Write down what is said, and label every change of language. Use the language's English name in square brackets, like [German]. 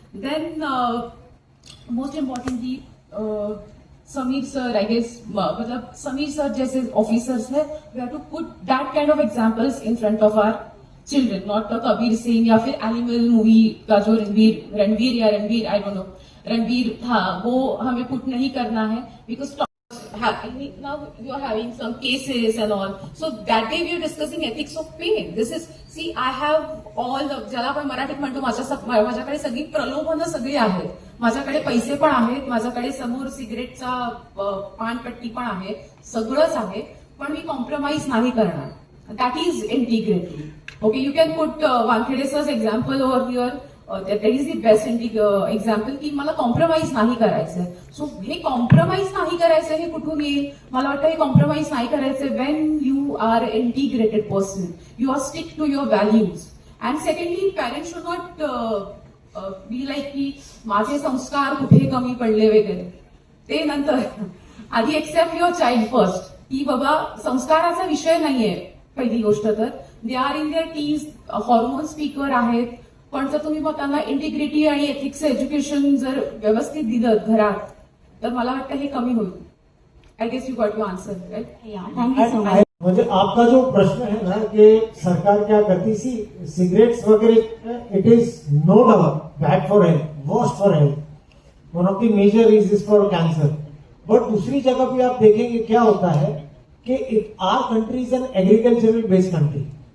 [English] then most importantly, Sameer sir, I guess, Sameer sir जैसे officers है, we have to put that kind of examples in front of our children, not the Kabir Singh या फिर Animal movie का जो Ranveer I don't know, Ranveer था, [Hindi] वो हमें put नहीं करना है, [English] because now you are having some cases and all. So that day we are discussing ethics of pain. This is, see, I have all [Marathi] ज्याला आपण मराठीत म्हणतो माझ्याकडे सगळी प्रलोभनं सगळी आहेत. माझ्याकडे पैसे पण आहेत, माझ्याकडे समोर सिगरेटचा पानपट्टी पण आहे, सगळंच आहे, पण मी कॉम्प्रोमाइज नाही करणार. [English] That is integrity. Okay, you can put Wankhede sir's example over here. That is the best example [Marathi] की मला कॉम्प्रोमाइज नाही करायचंय. सो हे कॉम्प्रोमाइज नाही करायचं हे कुठून येईल? मला वाटतं हे कॉम्प्रोमाइज नाही करायचंय [English] When you are integrated person, you are stick to your values. [Marathi] And secondly, [English] parents should not be like [Marathi] की माझे संस्कार कुठे कमी पडले वगैरे, ते नंतर. आधी [English] Except your child first. [Marathi] की बाबा संस्काराचा विषय नाहीये. पहिली गोष्ट तर [English] they are in their teens, [Marathi] hormone speaker आहेत, पण जर तुम्ही मग त्यांना इंटिग्रिटी आणि एथिक्स एज्युकेशन जर व्यवस्थित दिलं घरात तर मला वाटतं हे कमी होईल. [English] I guess you got to answer, right? Thank you so much. [Hindi] मुझे आपका जो प्रश्न है ना कि सरकार क्या करती सी सिगरेट्स वगैरह, [English] It is no doubt bad for health, worst for health, one of the major reason for cancer. [Hindi] But दूसरी जगह भी आप देखेंगे क्या होता है कि [English] Our country is an agricultural based country.